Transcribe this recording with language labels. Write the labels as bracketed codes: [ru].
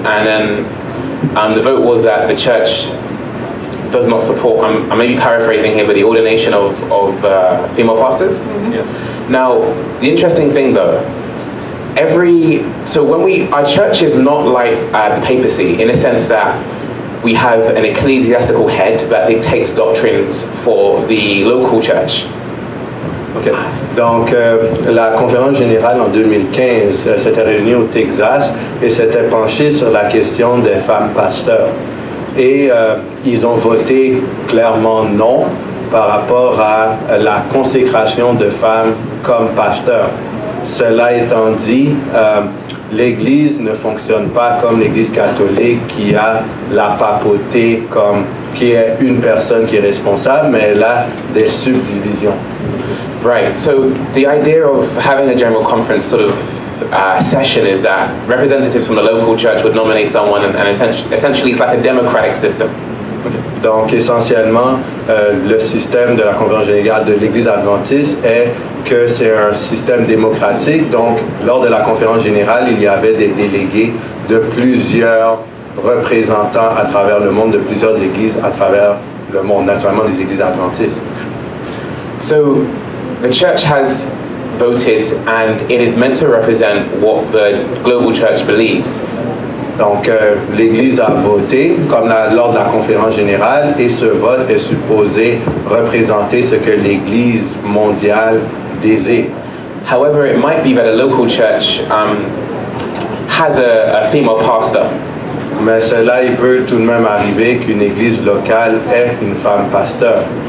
[en] And then the vote was that the church does not support, I may be paraphrasing here, but the ordination of female pastors. Mm-hmm. Yeah. Now, the interesting thing though, our church is not like the papacy in a sense that we have an ecclesiastical head that dictates doctrines for the local church. Okay. [fr] Donc, la conférence générale en 2015 s'était réunie au Texas et s'était penchée sur la question des femmes pasteurs. Et ils ont voté clairement non par rapport à la consécration de femmes comme pasteurs. Cela étant dit, l'Église ne fonctionne pas comme l'Église catholique qui a la papauté qui est une personne qui est responsable, mais elle a des subdivisions. [en] Right, so the idea of having a general conference sort of session is that representatives from the local church would nominate someone and essentially it's like a democratic system. [fr] Donc essentiellement, le système de la conférence générale de l'Église adventiste est que c'est un système démocratique. Donc lors de la conférence générale, il y avait des délégués de plusieurs représentants à travers le monde, de plusieurs églises à travers le monde, naturellement des églises adventistes. [en] So the church has voted and it is meant to represent what the global church believes. [fr] Donc, l'Église a voté comme lors de la conférence générale et ce vote est supposé représenter ce que l'Église mondiale désire. [en] However, it might be that a local church has a female pastor. [fr] Mais cela, il peut tout de même arriver qu'une église locale ait une femme pasteur.